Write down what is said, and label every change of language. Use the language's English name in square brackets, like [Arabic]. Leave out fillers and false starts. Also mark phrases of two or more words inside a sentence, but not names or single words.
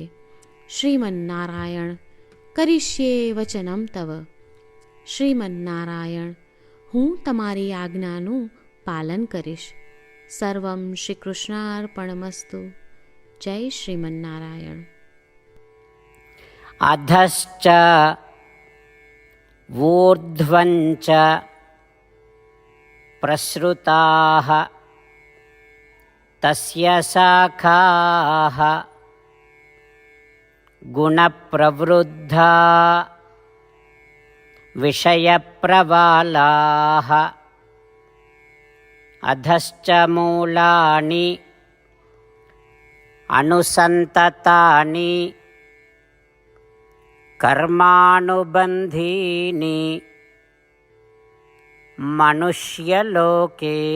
[Sanskrit] શ્રીમન્નારાયણ, કરીશ્યે વચનમ તવ. [Gujarati] શ્રીમન્નારાયણ, હું તમારી આજ્ઞાનું પાલન કરીશ. [Sanskrit] સર્વમ શ્રી કૃષ્ણાર્પણમસ્તુ. [Gujarati] જય શ્રીમન્નારાયણ. [Sanskrit] અધશ્ચ ऊर्ध्वञ्च प्रसृताः तस्य शाखाः गुणप्रवृद्धा विषयप्रवालाः अधश्च मूलानि अनुसन्ततानि कर्मानुबन्धीनि मनुष्यलोके.